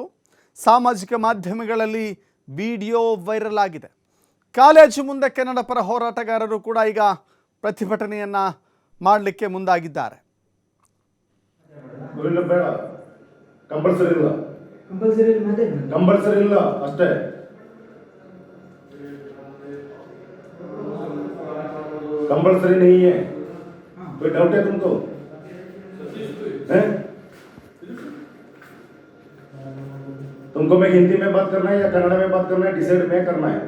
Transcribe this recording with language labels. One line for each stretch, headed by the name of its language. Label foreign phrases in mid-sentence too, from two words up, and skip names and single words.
Kannada: ಸಾಮಾಜಿಕ ಮಾಧ್ಯಮಗಳಲ್ಲಿ ವಿಡಿಯೋ ವೈರಲ್ ಆಗಿದೆ. ಕಾಲೇಜು ಮುಂದೆ ಕನ್ನಡ ಪರ ಹೋರಾಟಗಾರರು ಕೂಡ ಈಗ ಪ್ರತಿಭಟನೆಯನ್ನು ಮಾಡಲಿಕ್ಕೆ ಮುಂದಾಗಿದ್ದಾರೆ. ಬೇಡ, ಕಂಪಲ್ಸರಿ ಇಲ್ಲ ಅಷ್ಟೇ.
Hindi: कंपल्सरी नहीं है, कोई डाउट है तुमको? तुमको मैं हिंदी में बात करना है या कन्नड़ा में बात करना है, डिसाइड में करना है.